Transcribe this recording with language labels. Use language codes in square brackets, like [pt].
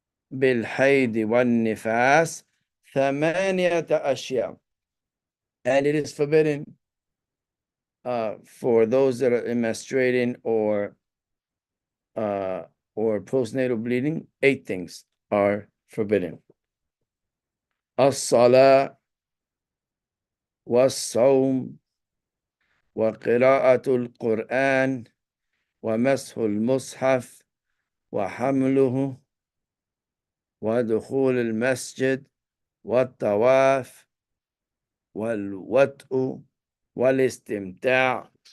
[ar] بالحيض والنفاس ثمانية أشياء. [en] And it is forbidden for those that are menstruating or postnatal bleeding. 8 things are forbidden. [ar] الصلاة والصوم وقراءة القرآن ومسح المصحف وحمله ودخول المسجد والطواف والوطء والاستمتاع